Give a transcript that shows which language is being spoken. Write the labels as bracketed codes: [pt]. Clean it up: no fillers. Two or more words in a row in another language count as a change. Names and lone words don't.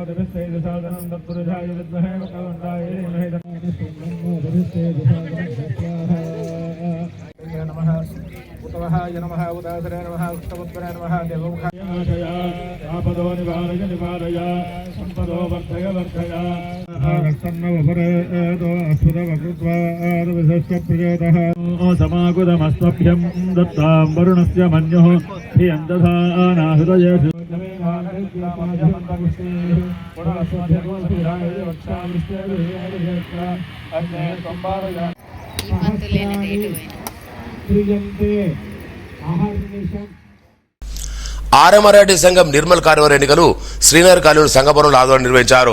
[sa] आपदो निवारय निवारय संपदो वर्धय वर्धय समाकुतमस्मभ्यं दत्तां वरुणस्य मन्युः धियं दधाना हृदयेषु [te] ఆర్ఎంఆర్ఐటి సంఘం నిర్మల్ కార్యవర్గ ఎన్నికలు శ్రీనగర్ కాలూరు సంఘభవనంలో ఆధ్వర్యంలో నిర్వహించారు.